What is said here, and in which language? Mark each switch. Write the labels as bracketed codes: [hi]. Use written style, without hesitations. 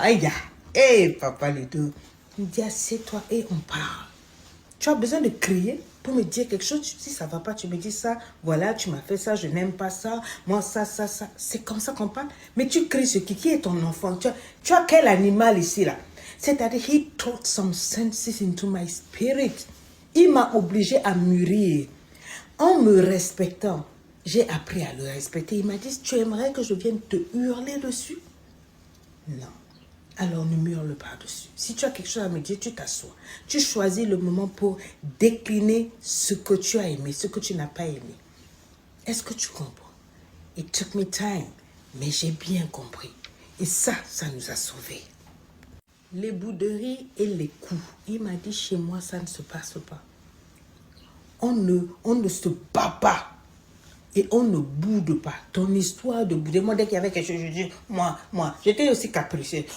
[fr] Aïe, hé, papa, les deux. Il me dit, assieds-toi et on parle. Tu as besoin de crier pour me dire quelque chose. Si ça ne va pas, tu me dis ça. Voilà, tu m'as fait ça, je n'aime pas ça. Moi, ça. C'est comme ça qu'on parle. Mais tu cries ce qui est ton enfant. Tu as quel animal ici, là? [en] C'est-à-dire, he taught some senses into my spirit. [fr] Il m'a obligé à mûrir. En me respectant, j'ai appris à le respecter. Il m'a dit, tu aimerais que je vienne te hurler dessus? Non. Alors ne hurle pas dessus. Si tu as quelque chose à me dire, tu t'assois. Tu choisis le moment pour décliner ce que tu as aimé, ce que tu n'as pas aimé. Est-ce que tu comprends? [en] It took me time, [fr] mais j'ai bien compris. Et ça nous a sauvés. Les bouderies et les coups. Il m'a dit, chez moi, ça ne se passe pas. On ne se bat pas. Et on ne boude pas. Ton histoire de bouder. Moi, dès qu'il y avait quelque chose, je dis, moi, j'étais aussi capricieuse.